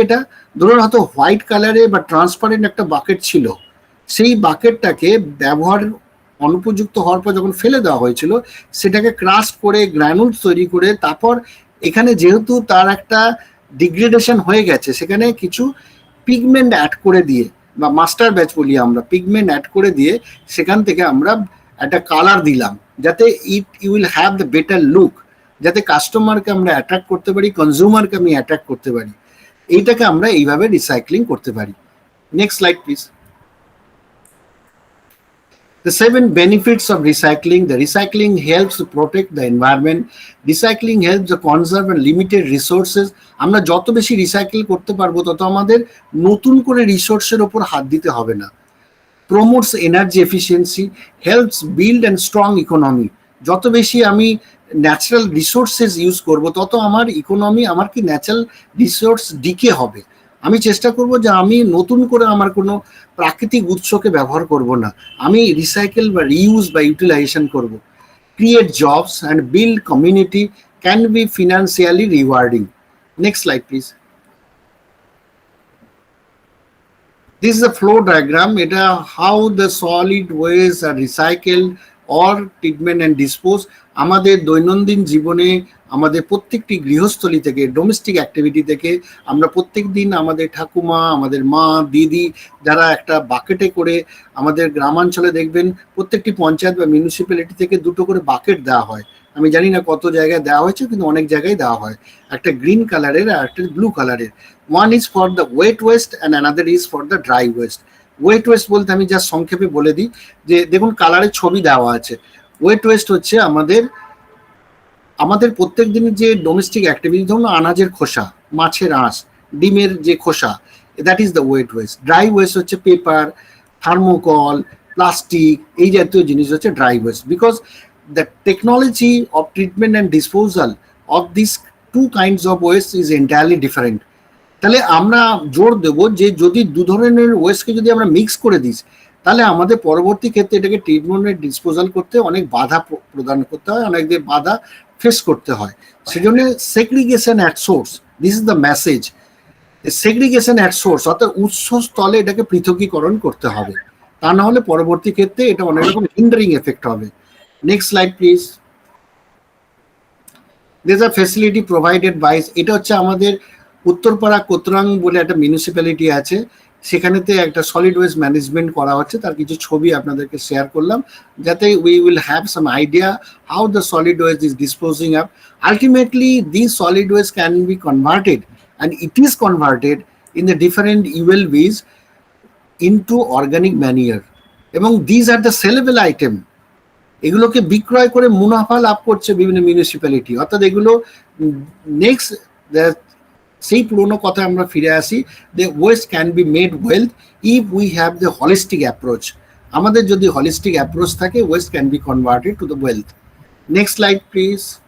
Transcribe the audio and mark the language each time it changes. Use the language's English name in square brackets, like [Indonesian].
[Bangla] এটা ধরুন হয়তো হোয়াইট কালারে বা ট্রান্সপারেন্ট একটা বাকেট ছিল, সেই বাকেটটাকে ব্যবহার অনুপযুক্ত হওয়ার পর যখন ফেলে দেওয়া হয়েছিল, সেটাকে ক্রাশ করে গ্র্যানুলস তৈরি করে, তারপর এখানে যেহেতু তার একটা ডিগ্রেডেশন হয়ে গেছে, সেখানে কিছু পিগমেন্ট অ্যাড করে দিয়ে, বা মাস্টার ব্যাচ বলি আমরা, পিগমেন্ট অ্যাড করে দিয়ে সেখান থেকে আমরা একটা কালার দিলাম, যাতে [English] you will have the better look, [Bangla] যাতে কাস্টমারকে আমরা অ্যাট্রাক্ট করতে পারি, কনজিউমারকে আমি অ্যাট্রাক্ট করতে পারি। এইটাকে আমরা এইভাবে রিসাইক্লিং করতে পারি। [English] Next slide please. The 7 benefits of recycling. The recycling helps to protect the environment. Recycling helps to conserve and limited resources. [Bangla] আমরা যত বেশি রিসাইকেল করতে পারবো তত আমাদের নতুন করে রিসোর্সের উপর হাত দিতে হবে না। [English] Promotes energy efficiency, helps build and strong economy. [Bangla] যত বেশি আমি ন্যাচারাল রিসোর্সেস ইউজ করব, তত আমার ইকোনমি, আমার কি ন্যাচারাল রিসোর্স ডিকে হবে। আমি চেষ্টা করব যে আমি নতুন করে আমার কোনো প্রাকৃতিক উৎসকে ব্যবহার করব না, আমি রিসাইকেল বা রিউজ বা ইউটিলাইজেশন করব। [English] Create jobs and build community, can be financially rewarding. Next slide please. This is a flow diagram. এটা how the solid waste are recycled or treatment and dispose. [Bangla] আমাদের দৈনন্দিন জীবনে আমাদের প্রত্যেকটি গৃহস্থলী থেকে, ডোমেস্টিক অ্যাক্টিভিটি থেকে আমরা প্রত্যেক দিন আমাদের ঠাকুমা, আমাদের মা, দিদি, যারা একটা বাকেটে করে, আমাদের গ্রামাঞ্চলে দেখবেন প্রত্যেকটি পঞ্চায়েত বা মিউনিসিপ্যালিটি থেকে 2টো করে বাকেট দেওয়া হয়। আমি জানি না কত জায়গায় দেওয়া হয়েছে, কিন্তু অনেক জায়গায় দেওয়া হয়। একটা গ্রিন কালারের আর একটা ব্লু কালারের। [English] One is for the wet waste and another is for the dry waste. [Bangla] Wait West বলতে আমি যা সংক্ষেপে বলে দিই, যে দেখুন কালারের ছবি দেওয়া আছে। ওয়েট ওয়েস্ট হচ্ছে আমাদের প্রত্যেক দিনের যে ডোমেস্টিক অ্যাক্টিভিটি, ধরুন আনাজের খোসা, মাছের আঁশ, ডিমের যে খোসা, [English] That is the wet waste. [Bangla] Dry West হচ্ছে পেপার, থার্মোকল, প্লাস্টিক, এই জাতীয় জিনিস হচ্ছে dry West. [English] Because the technology of treatment and disposal of these two kinds of waste is entirely different. [Bangla] তাহলে আমরা জোর দেব যে যদি 2 ধরনের ওয়েস্টকে যদি আমরা মিক্স করে দিই, তাহলে আমাদের পরবর্তী ক্ষেত্রে এটাকে ট্রিটমেন্ট এন্ড ডিসপোজাল করতে অনেক বাধা প্রদান করতে হয়, অনেক বাধা ফেস করতে হয়। সেজন্য segregation at source, [English] This is the message. [Bangla] Segregation at source, অর্থাৎ উৎসস্থলে এটাকে পৃথকীকরণ করতে হবে, তা না হলে পরবর্তী ক্ষেত্রে এটা অনেক রকম হিন্ডারিং এফেক্ট হবে। [English] Next slide please. There's a facility provided by, [Bangla] এটা হচ্ছে আমাদের উত্তরপাড়া কোতরাং বলে একটা মিউনিসিপ্যালিটি আছে, সেখানেতে একটা সলিড ওয়েস্ট ম্যানেজমেন্ট করা হচ্ছে। তার কিছু ছবি আপনাদেরকে শেয়ার করলাম, যাতে [English] we will have some idea how the solid waste is disposing of. Ultimately these solid waste can be converted, and it is converted in the different ULVs into organic manure, [Bangla] এবং [English] these are the sellable item. [Bangla] এগুলোকে বিক্রয় করে মুনাফা লাভ করছে বিভিন্ন municipality. অর্থাৎ এগুলো next, সেই পুরোনো কথা আমরা ফিরে আসি, [English] The waste can be made wealth if we have the holistic approach. [Bangla] আমাদের যদি হলিস্টিক অ্যাপ্রোচ থাকে, [English] Waste can be converted to the wealth. Next slide please.